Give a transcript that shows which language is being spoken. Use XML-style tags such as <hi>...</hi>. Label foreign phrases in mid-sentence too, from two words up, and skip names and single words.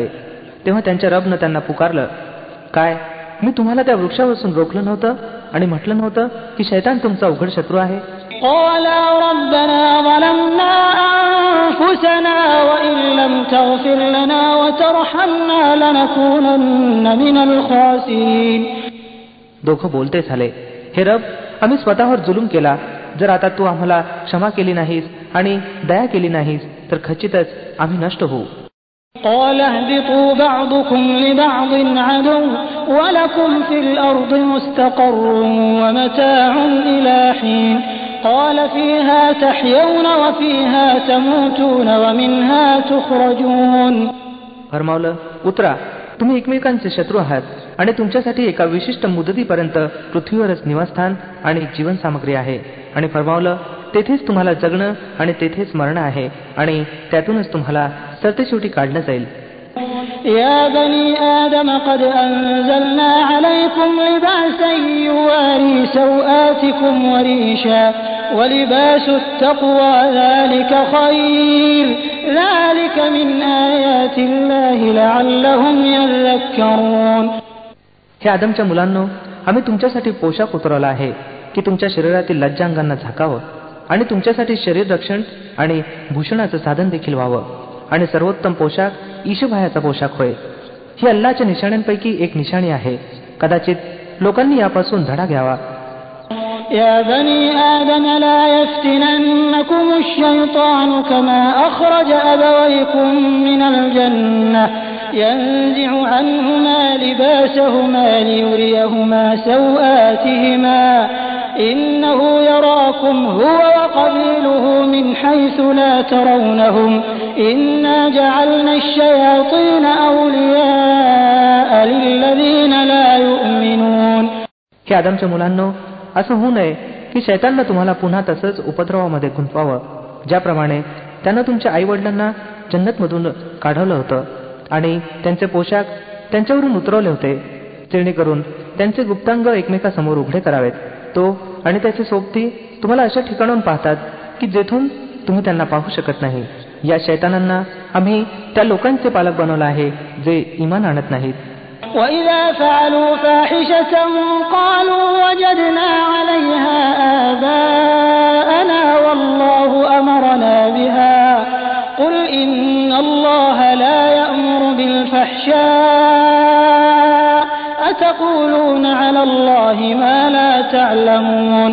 <mr>तेव्हा त्यांच्या रबनं त्यांना पुकारलं, काय मी तुम्हाला त्या वृक्षापासून रोखलं नव्हतं आणि म्हटलं नव्हतं की शैतान तुमचा उघड शत्रू आहे.</mr> <ar>قَالَا رَبَّنَا ظَلَمْنَا أَنفُسَنَا وَإِن لَّمْ تَغْفِرْ لَنَا وَتَرْحَمْنَا لَنَكُونَنَّ مِنَ الْخَاسِرِينَ.</ar> <mr>दोघं बोलते झाले, हे रब, आम्ही स्वतःवर जुलूम केला. जर आता तू आम्हाला क्षमा केली नाहीस आणि दया केली नाहीस तर खचितच आम्ही नष्ट होऊ.</mr> <ar>قَالَ اهْبِطُوا بَعْضُكُمْ لِبَعْضٍ عَدُوٌّ وَلَكُمْ فِي الْأَرْضِ مُسْتَقَرٌّ وَمَتَاعٌ إِلَى حِينٍ قَالَ فِيهَا تَحْيَوْنَ وَفِيهَا تَمُوتُونَ وَمِنْهَا تُخْرَجُونَ.</ar> <mr>फरमावलं, उतरा, तुम्ही एकमेकांचे शत्रू आहात आणि तुमच्यासाठी एका विशिष्ट मुदतीपर्यंत पृथ्वीवरच निवासस्थान आणि जीवनसामग्री आहे. आणि फरमावलं, तेथेच तुम्हाला जगणं आणि तेथेच मरणं आहे आणि त्यातूनच तुम्हाला सरतेशेवटी काढलं जाईल.</mr> <ar>يا بني آدم قد أنزلنا عليكم لباسا يواري سوآتكم وريشا ولباس التقوى ذلك خير ذلك من آيات الله لعلهم يذكرون.</ar> <mr>हे आदमच्या मुलांनो, आम्ही तुमच्यासाठी पोशाख उतरवला आहे की तुमच्या शरीरातील लज्जांगांना झाकावं आणि तुमच्यासाठी शरीर रक्षण आणि भूषणाचं साधन देखील व्हावं. आणि सर्वोत्तम पोशाख ईशभायाचा पोशाख होय. ही अल्लाहच्या निशाण्यांपैकी एक निशाणी आहे. कदाचित लोकांनी यापासून धडा घ्यावा.</mr> <ar>يا بني آدم لا يفتننكم الشيطان كما أخرج أبويكم من الجنة ينزع عنهما لباسهما ليريهما سوآتهما إنه يراكم هو وقبيله من حيث لا ترونهم إنا جعلنا الشياطين أولياء للذين لا يؤمنون.</ar> <mr>हे आदमच्या मुलांनो, असं होऊ नये की शैताननं तुम्हाला पुन्हा तसंच उपद्रवामध्ये गुंतवावं, ज्याप्रमाणे त्यानं तुमच्या आईवडिलांना जन्नतमधून काढवलं होतं आणि त्यांचे पोशाख त्यांच्यावरून उतरवले होते, जेणेकरून त्यांचे गुप्तांग एकमेकासमोर उघडे करावेत. तो आणि त्याचे सोबती तुम्हाला अशा ठिकाणाहून पाहतात की जेथून तुम्ही त्यांना पाहू शकत नाही. या शैतानांना आम्ही त्या लोकांचे पालक बनवलं आहे जे ईमान आणत नाहीत.</mr> <ar>وَإِذَا فَعَلُوا فَاحِشَةً قَالُوا وَجَدْنَا عَلَيْهَا آبَاءَنَا وَاللَّهُ أَمَرَنَا بِهَا قُلْ إِنَّ اللَّهَ لَا يَأْمُرُ بِالْفَحْشَاءِ أَتَقُولُونَ عَلَى اللَّهِ مَا لَا تَعْلَمُونَ.</ar>